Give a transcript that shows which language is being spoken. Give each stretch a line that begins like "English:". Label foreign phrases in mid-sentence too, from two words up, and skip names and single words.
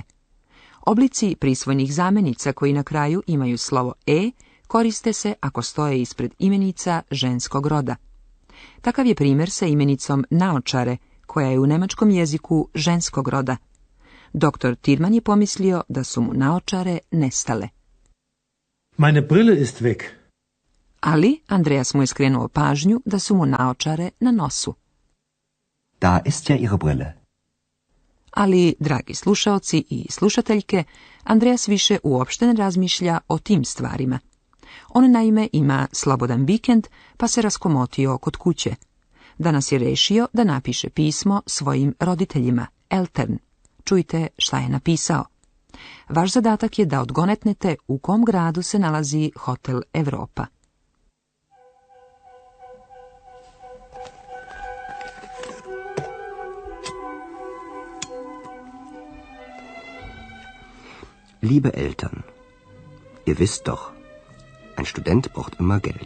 Serbian: Oblici prisvojnih zamjenica koji na kraju imaju slovo e koriste se ako stoje ispred imenica ženskog roda. Takav je primjer sa imenicom naočare, koja je u nemačkom jeziku ženskog roda. Doktor Tirman je pomislio da su mu naočare nestale.
German: Meine Brille ist weg.
Serbian: Ali Andreas mu je skrenuo pažnju da su mu naočare na nosu.
German: Da ist ja Ihre Brille.
Serbian: Ali, dragi slušaoci i slušateljke, Andreas više uopšte ne razmišlja o tim stvarima. On naime ima slobodan vikend, pa se raskomotio kod kuće. Danas je rešio da napiše pismo svojim roditeljima, Eltern. Čujte šta je napisao. Vaš zadatak je da odgonetnete u kom gradu se nalazi hotel Europa.
German: Liebe Eltern, ihr wisst doch, ein Student braucht immer Geld.